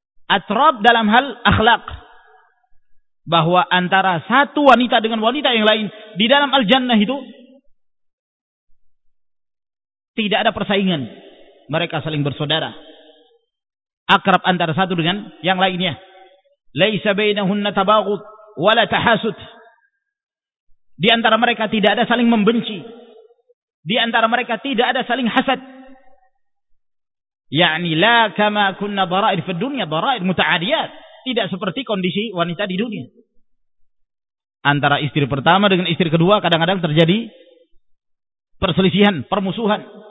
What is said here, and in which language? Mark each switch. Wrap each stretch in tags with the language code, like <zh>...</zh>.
<id>Atrab dalam hal akhlak, bahwa antara satu wanita dengan wanita yang lain di dalam al-jannah itu tidak ada persaingan, mereka saling bersaudara, akrab antara satu dengan yang lainnya.</id> <ar>ليس بينهن تباغض ولا تحاسد.</ar> <id>Di antara mereka tidak ada saling membenci. Di antara mereka tidak ada saling hasad.</id> <ar>Ya'ni la kama kunna dara'ir fid dunya dara'ir mutaadiyat.</ar> <id>Tidak seperti kondisi wanita di dunia. Antara istri pertama dengan istri kedua kadang-kadang terjadi perselisihan, permusuhan.</id>